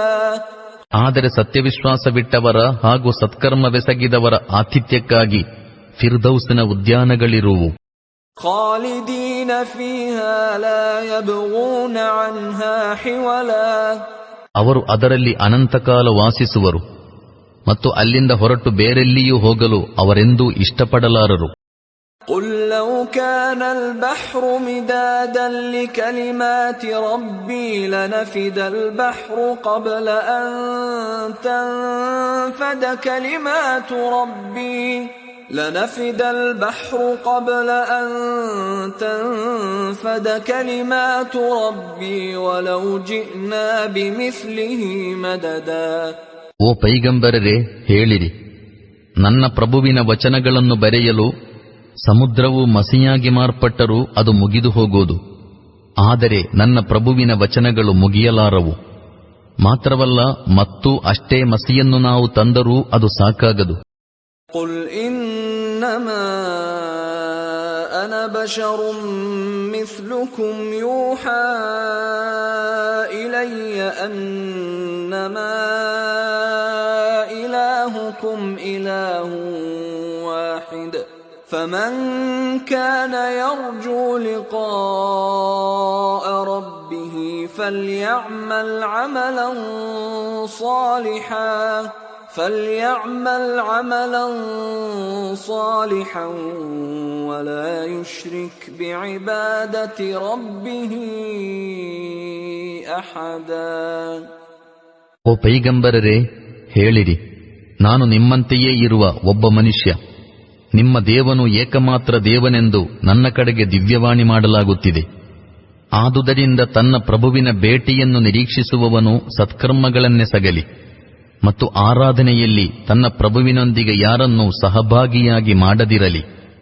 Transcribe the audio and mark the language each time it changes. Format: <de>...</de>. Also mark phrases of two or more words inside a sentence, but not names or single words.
<kn>ಆದರೆ ಸತ್ಯವಿಶ್ವಾಸವಿಟ್ಟವರ ಹಾಗೂ ಸತ್ಕರ್ಮವೆಸಗಿದವರ ಆತಿಥ್ಯಕ್ಕಾಗಿ ಫಿರ್ದೌಸಿನ ಉದ್ಯಾನಗಳಿರುವು.</kn> <ar>خالدين فيها لا يبغون عنها حولا.</ar> <kn>ಅವರು ಅದರಲ್ಲಿ ಅನಂತಕಾಲ ವಾಸಿಸುವರು ಮತ್ತು ಅಲ್ಲಿಂದ ಹೊರಟು ಬೇರೆಲ್ಲಿಯೂ ಹೋಗಲು ಅವರೆಂದೂ ಇಷ್ಟಪಡಲಾರರು.</kn> <ar>ಕುಲ್ لو كان البحر مدادا لكلمات ربي لنفد البحر قبل أن تنفد كلمات ربي لنفد البحر قبل أن تنفد كلمات ربي ولو جئنا بمثله مددا.</ar> <kn>ಓ ಪೈಗಂಬರರೇ, ಹೇಳಿರಿ, ನನ್ನ ಪ್ರಭುವಿನ ವಚನಗಳನ್ನು ಬರೆಯಲು ಸಮುದ್ರವು ಮಸಿಯಾಗಿ ಮಾರ್ಪಟ್ಟರೂ ಅದು ಮುಗಿದು ಹೋಗುವುದು. ಆದರೆ ನನ್ನ ಪ್ರಭುವಿನ ವಚನಗಳು ಮುಗಿಯಲಾರವು. ಮಾತ್ರವಲ್ಲ, ಮತ್ತು ಅಷ್ಟೇ ಮಸಿಯನ್ನು ನಾವು ತಂದರೂ ಅದು ಸಾಕಾಗದು.</kn> <ar>قل إنما أنا بشر مثلكم يوحى إلي أنما إلهكم إله واحد فمن كان يرجو لقاء ربه فليعمل عملا صالحا ولا يشرك بعبادة ربه أحدا.</ar> <kn>ಓ ಪೈಗಂಬರರೇ, ಹೇಳಿರಿ, ನಾನು ನಿಮ್ಮಂತೆಯೇ ಇರುವ ಒಬ್ಬ ಮನುಷ್ಯ. ನಿಮ್ಮ ದೇವನು ಏಕಮಾತ್ರ ದೇವನೆಂದು ನನ್ನ ಕಡೆಗೆ ದಿವ್ಯವಾಣಿ ಮಾಡಲಾಗುತ್ತಿದೆ. ಆದುದರಿಂದ ತನ್ನ ಪ್ರಭುವಿನ ಭೇಟಿಯನ್ನು ನಿರೀಕ್ಷಿಸುವವನು ಸತ್ಕರ್ಮಗಳನ್ನೆಸಗಲಿ ಮತ್ತು ಆರಾಧನೆಯಲ್ಲಿ ತನ್ನ ಪ್ರಭುವಿನೊಂದಿಗೆ ಯಾರನ್ನೂ ಸಹಭಾಗಿಯಾಗಿ ಮಾಡದಿರಲಿ.</kn>